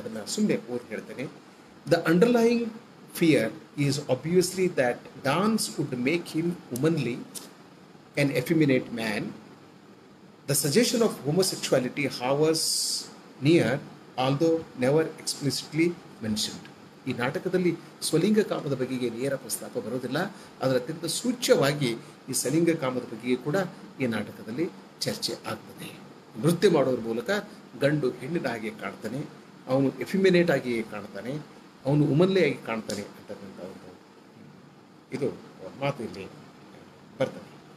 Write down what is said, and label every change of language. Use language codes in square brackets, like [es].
[kn] ಅದನ್ನು ಸುಮ್ಮನೆ ಓದಿ ಹೇಳ್ತೇನೆ. [en] The underlying fear is obviously that dance would make him womanly, an effeminate man. The suggestion of homosexuality hovers near, although never explicitly mentioned. [kn] ಈ ನಾಟಕದಲ್ಲಿ ಸ್ವಲಿಂಗ ಕಾಮದ ಬಗೆಗೆ ನೇರ ಪ್ರಸ್ತಾಪ ಬರೋದಿಲ್ಲ, ಅದರ ಅತ್ಯಂತ ಸೂಚ್ಯವಾಗಿ ಈ ಸಲಿಂಗ ಕಾಮದ ಬಗೆಗೆ ಕೂಡ ಈ ನಾಟಕದಲ್ಲಿ ಚರ್ಚೆ ಆಗ್ತದೆ. ನೃತ್ಯ ಮಾಡೋದ್ರ ಮೂಲಕ ಗಂಡು ಹೆಣ್ಣಿನ ಹಾಗೆ ಕಾಣ್ತಾನೆ, ಅವನು ಎಫಿಮಿನೇಟ್ ಆಗಿ ಕಾಣ್ತಾನೆ, ಅವನು ಉಮನ್ಲೆ ಆಗಿ ಕಾಣ್ತಾನೆ ಅಂತಕ್ಕಂಥ ಒಂದು ಇದು ಮಾತು ಇಲ್ಲಿ ಬರ್ತದೆ.